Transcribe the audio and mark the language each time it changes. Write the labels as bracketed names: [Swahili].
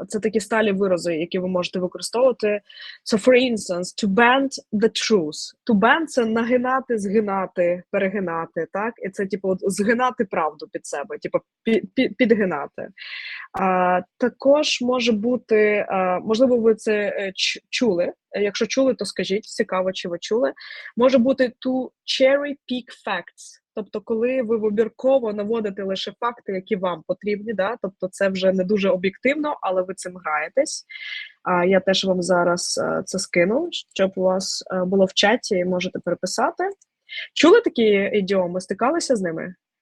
[Ukrainian] Це такі сталі вирази, які ви можете використовувати. [English] So, for instance, to bend the truth. To bend [Ukrainian] – це нагинати, згинати, перегинати, так? І це, типу, згинати правду під себе, типу, підгинати. Також може бути, можливо, ви це чули. Якщо чули, то скажіть, цікаво, чи ви чули. Може бути [English] to cherry pick facts. [Ukrainian] Тобто, коли ви вибірково наводите лише факти, які вам потрібні, да? Тобто це вже не дуже об'єктивно, але ви цим граєтесь. Я теж вам зараз це скину, щоб у вас було в чаті і можете переписати. Чули такі ідіоми? Стикалися з ними?